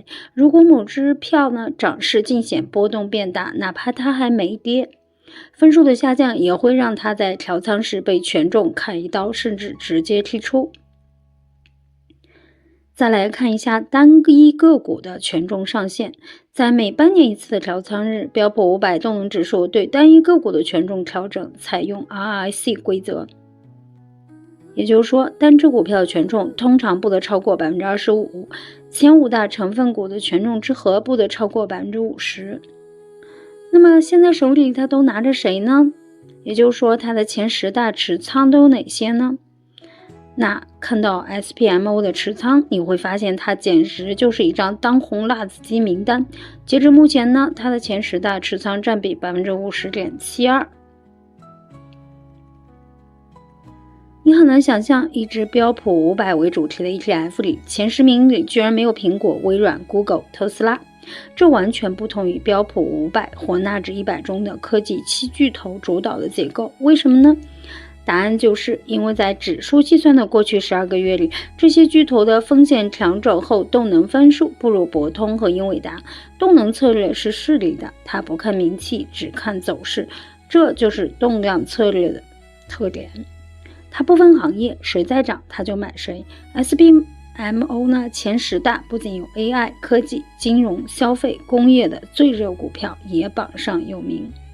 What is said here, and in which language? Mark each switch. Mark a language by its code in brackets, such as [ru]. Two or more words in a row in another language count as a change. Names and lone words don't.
[zh] 如果某只票呢漲勢盡顯波動變大，哪怕它還沒跌，分數的下降也會讓它在調倉時被權重砍一刀，甚至直接踢出。再來看一下單一個股的權重上限，在每半年一次的調倉日，標普500動能指數對單一個股的權重調整採用 RRC 規則，也就是說，單只股票的權重通常不得超過 25%， 前5大成分股的權重之和不得超過 50%。那麼現在手裡它都拿着誰呢？也就是說，它的前10大持倉都有哪些呢？那看到 SPMO 的持倉，你會發現它簡直就是一張當紅辣子雞名單。截至目前呢，它的前10大持倉占比 50.72%。你很難想象，一支標普500為主題的 ETF 裡，前10名裡居然沒有蘋果、微軟、Google、特斯拉。這完全不同於標普500或納指100中的科技7巨頭主導的結構。為什麼呢？答案就是因為在指數計算的過去12個月裡，這些巨頭的風險調整後動能分數不如博通和英偉達。動能策略是勢利的，它不看名氣，只看走勢，這就是動量策略的特點。它不分行業，誰在漲它就買誰。SPMO 呢，前10大不僅有 AI、科技、金融、消費、工業的最熱股票，也榜上有名。